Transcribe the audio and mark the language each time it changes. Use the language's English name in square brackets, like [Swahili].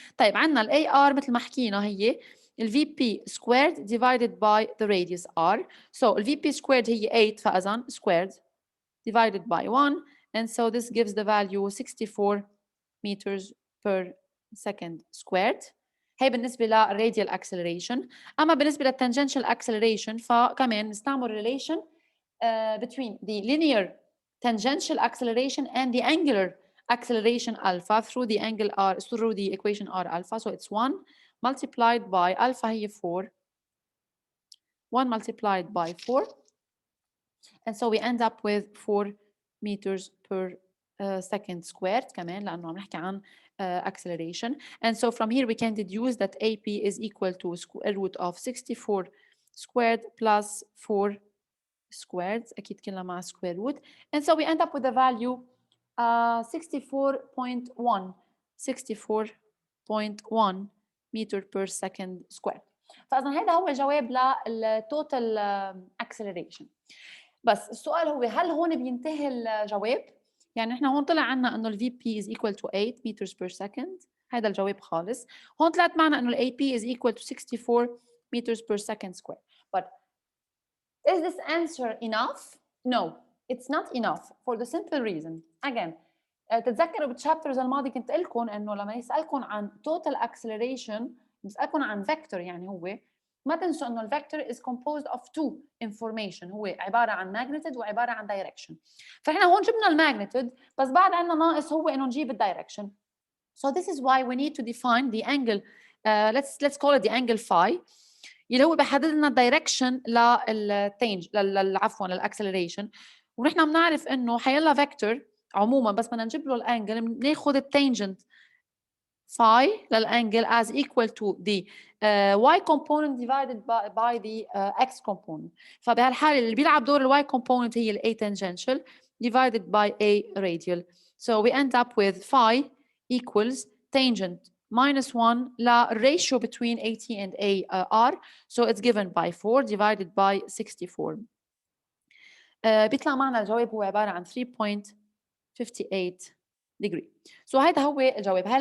[Arabic] طيب عندنا ال AR مثل ما حكينا هي ال VP squared [English] divided by the radius R. So ال VP squared هي 8 [Arabic] فإذا [English] squared divided by 1, and so this gives the value 64 meters per second squared. [Arabic] هي بالنسبة للradial acceleration. أما بالنسبة للtangential acceleration فكمان نستعمل [English] relation between the linear tangential acceleration and the angular acceleration alpha through the angle R, through the equation R alpha. So it's 1 multiplied by alpha هي 4, 1 multiplied by 4, and so we end up with 4 meters per second squared [Arabic] كمان لأنه عم نحكي عن [English] acceleration. And so from here we can deduce that AP is equal to square root of 64 squared plus 4 squared, [Arabic] أكيد كلها مع [English] square root, and so we end up with the value 64.1 meter per second square. [Arabic] فإذا هذا هو الجواب للتوتال acceleration. بس السؤال هو هل هون بينتهي الجواب؟ يعني نحن هون طلع عنا انه ال VP [English] is equal to 8 meters per second، [Arabic] هذا الجواب خالص. هون طلعت معنا انه ال AP [English] is equal to 64 meters per second square. But is this answer enough? No, it's not enough for the simple reason. [Arabic] Again, تتذكروا بالchapters الماضي كنت قلت لكم انه لما يسألكم عن total acceleration يسألكم عن vector، يعني هو ما تنسوا انه الفيكتور [English] is composed of two information، [Arabic] هو عباره عن magnitude وعباره عن direction. فاحنا هون جبنا الماجنتيود بس بعد عندنا ناقص هو انه نجيب الدايركشن. [English] So this is why we need to define the angle let's call it the angle phi [Arabic] اللي هو بيحدد لنا الدايركشن للتانج عفوا للاكسلريشن. ونحن بنعرف انه حيلا فيكتور عموما بس بدنا نجيب له الانجل بناخذ التانجنت phi للانجل [English] as equal to the y component divided by the x component. [Arabic] فبهالحاله اللي بيلعب دور الy component هي A tangential divided by A radial. [English] So we end up with phi equals tangent minus 1 la ratio between AT and AR. So it's given by 4 divided by 64. [Arabic] بيطلع معنا الجواب هو عبارة عن 3.58 degree. So هيدا هو الجواب.